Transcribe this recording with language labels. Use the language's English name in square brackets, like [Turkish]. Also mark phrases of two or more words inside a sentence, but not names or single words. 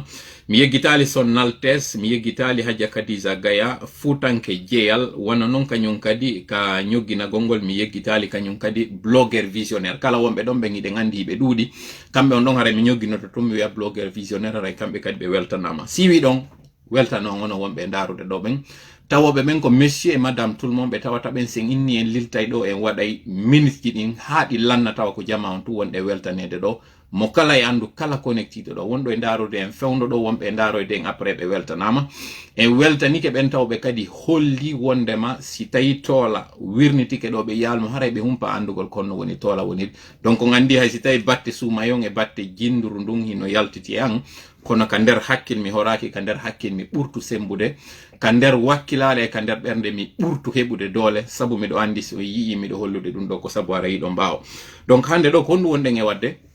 [Fula] Mi yeggitali [French] Son Altesse, [Fula] mi yeggitali Hadja Kadiza Gaya Futanke Jeyal, wana non kanyum kadi ka nyogina gongol mi yeggitali kanyum kadi [French] blogger visionnaire. [Fula] Kala wonbe don be ngide ngandi be dudi kambe on don haray mi nyogino to tummi wi'a [French] blogger visionnaire [Fula] haray kambe kadi be weltanama. Siwi don weltano ngono wonbe ndarude do ben tawobe men ko [French] monsieur et madame tout le monde [Fula] be tawata ben sen inni en liltay do en waday minute ji din haadi lanna taw ko jama on tu wonde weltanede do mo kala e andu kala connectide do wondo e ndarude en fewndo do wonbe e ndaroyde en après be weltanama en weltanike ben tawbe kadi holli wondema si tayi tola wirnitike do be yalmo haray be humpa andugol konno woni tola woni donc ngandi hay si tayi batte sumayon e batte jinduru ndun hino yaltiti an kono ka nder hakkil mi horaki ka nder hakkil mi ɓurtu sembude ka nder wakkilale ka nder ɓernde mi ɓurtu heɓude doole sabu miɗo andi so yii miɗo hollude ɗum ɗo ko sabu ara yiɗo mbawo donc hande ɗo ko honɗum wonɗen e wadde